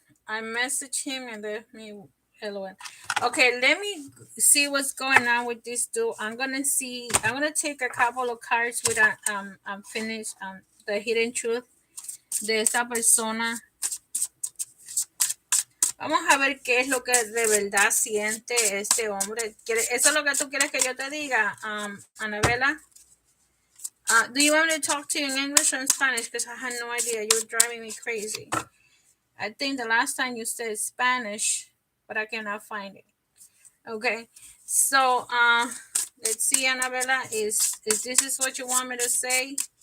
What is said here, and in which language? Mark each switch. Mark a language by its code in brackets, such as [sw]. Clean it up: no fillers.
[en] I messaged him and left me LOL. Okay, let me see what's going on with this dude. I'm gonna take a couple of cards with I'm finished the hidden truth [es] de esa persona. Vamos a ver qué es lo que de verdad siente este hombre. ¿Eso es lo que tú quieres que yo te diga, Annabella? [en] Do you want me to talk to you in English or in Spanish? Because I had no idea. You're driving me crazy. I think the last time you said Spanish, but I cannot find it. Okay. So let's see, Annabella, is this is what you want me to say?